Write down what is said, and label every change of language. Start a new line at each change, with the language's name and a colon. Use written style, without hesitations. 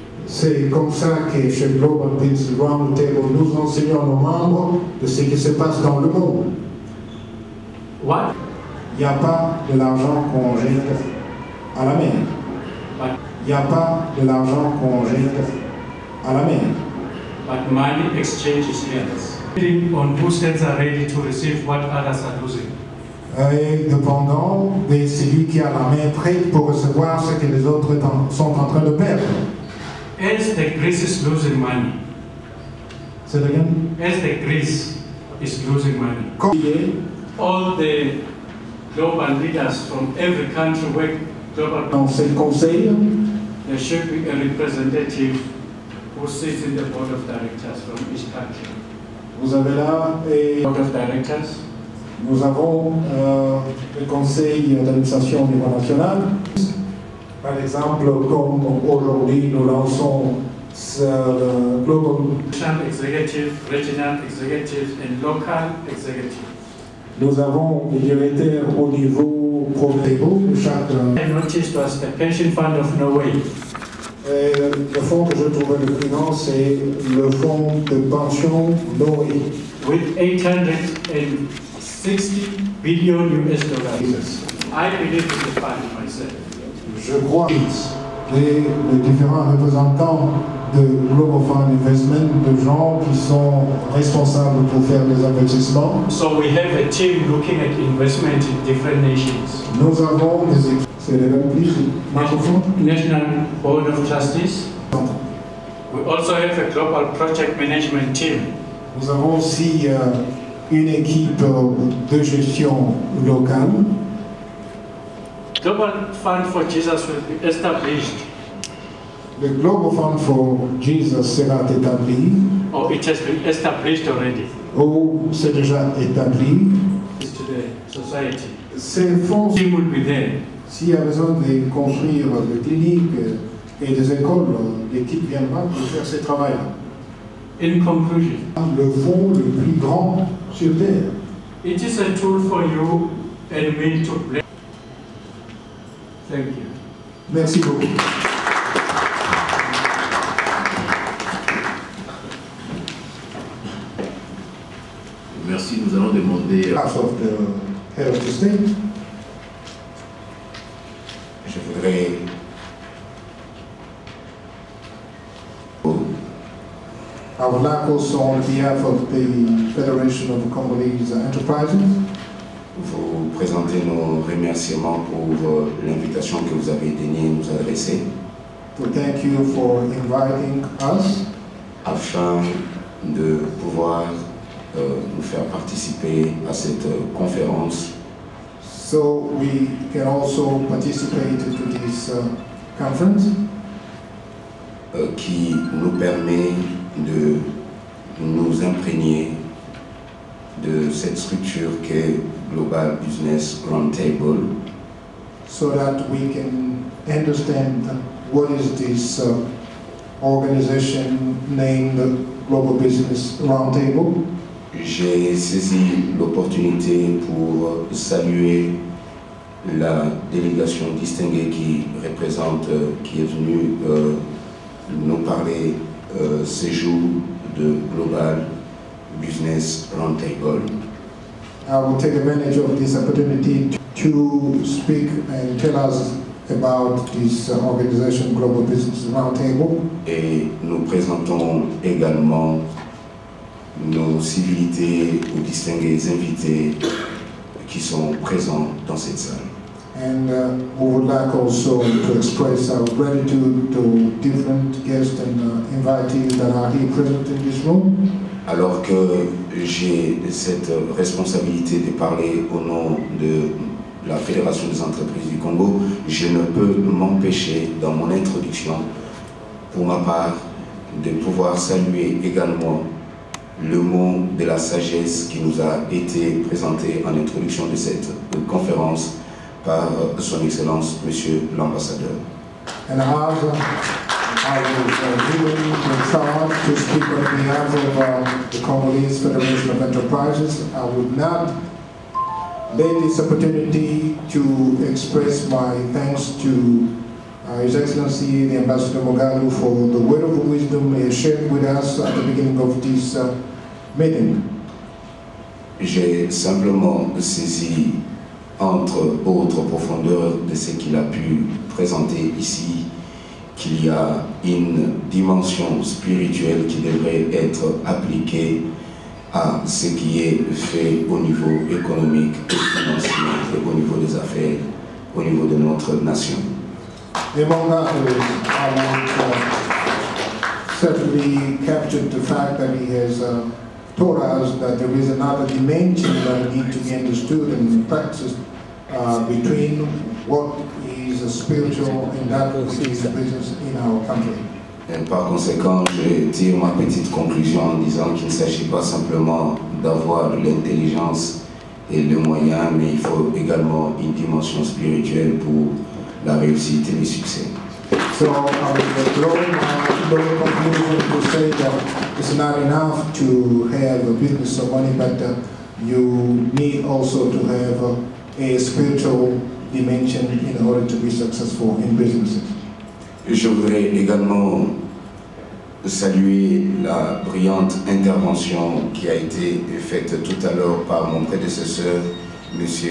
French: c'est comme ça que chez Global Business Roundtable, nous enseignons à nos membres de ce qui se passe dans le monde.
English: What?
French: Il n'y a pas de l'argent qu'on jette à la mer.
English: But,
French: Il n'y a pas de l'argent qu'on jette à la mer.
English: but money exchange is hands. Depending on whose hands are ready to receive what others are losing.
French: Et dépendant de celui qui a la main prête pour recevoir ce que les autres sont en train de perdre.
English: As the Greece is losing money,
French: C'est rien.
English: as the Greece is losing money, all the global leaders from every country where global
French: Dans ce conseil,
English: there should be a representative who sits in the board of directors from each country.
French: vous avez là, et
English: Board of directors,
French: nous avons le conseil d'administration au niveau national. Par exemple, comme aujourd'hui nous lançons le Global,
English: national executive, regional executive, and local executive.
French: nous avons le directeur au niveau provincial de chaque.
English: I noticed was the pension fund of Norway.
French: Le fonds que je trouvais le plus grand, c'est le fonds de pension Noé.
English: With 860 billion US dollars. I believe in the fund myself.
French: Je crois que les différents représentants de Global Fund Investment, de gens qui sont responsables pour faire des investissements.
English: So we have a team looking at investment in different nations.
French: Nous avons des équipes. C'est les mêmes plus.
English: National Board of Trustees. We also have a global project management team.
French: Nous avons aussi une équipe de gestion locale.
English: Global Fund for Jesus will be established,
French: Le Global Fund for Jesus sera établi,
English: or it has been established already,
French: ou c'est déjà établi.
English: to the society.
French: Ces fonds,
English: Team will be there.
French: s'il y a besoin de construire des cliniques et des écoles, l'équipe viendra pour faire ce travail-là.
English: In conclusion,
French: le fonds le plus grand sur Terre.
English: it is a tool for you and me to play. Thank you.
French: Merci beaucoup. Merci, nous allons demander...
English: Behalf of the head of the state,
French: Je voudrais
English: I would like also on behalf of the Federation of Congolese Enterprises
French: vous présenter nos remerciements pour l'invitation que vous avez daignée nous adresser
English: to thank you for inviting us
French: afin de pouvoir nous faire participer à cette conférence
English: so we can also participate to this conference
French: qui nous permet de nous imprégner de cette structure qu'est Global Business Roundtable
English: so that we can understand what is this organization named Global Business Roundtable.
French: J'ai saisi l'opportunité pour saluer la délégation distinguée qui est venue nous parler ce jour de Global Business Roundtable.
English: I will take advantage of this opportunity to speak and tell us about this organization, Global Business Roundtable.
French: Et nous présentons également nos civilités aux distingués invités qui sont présents dans cette salle.
English: And we would like also to express our gratitude to different guests and invitees that are here present in this room.
French: Alors que j'ai cette responsabilité de parler au nom de la Fédération des entreprises du Congo, je ne peux m'empêcher dans mon introduction, pour ma part, de pouvoir saluer également le mot de la sagesse qui nous a été présenté en introduction de cette conférence par son Excellence, Monsieur l'Ambassadeur.
English: And as I was given the charge to speak on behalf of the Congolese Federation of Enterprises, I would not take this opportunity to express my thanks to His Excellency the Ambassador Moghalu for the word of wisdom he shared with us at the beginning of this meeting.
French: J'ai simplement saisi, entre autres profondeurs de ce qu'il a pu présenter ici, qu'il y a une dimension spirituelle qui devrait être appliquée à ce qui est fait au niveau économique et financier et au niveau des affaires, au niveau de notre nation.
English: Among others, I would certainly captured the fact that he has taught us that there is another dimension that need to be understood and practiced between what is spiritual and that which is business in our country.
French: Et par conséquent, je tire ma petite conclusion en disant qu'il ne s'agit pas simplement d'avoir l'intelligence et le moyen, mais il faut également une dimension spirituelle pour la réussite et le succès.
English: So I would draw my conclusion to say that it's not enough to have a business or money, but you need also to have a spiritual dimension in order to be successful in businesses.
French: Je voudrais également saluer la brillante intervention qui a été faite tout à l'heure par mon prédécesseur, M.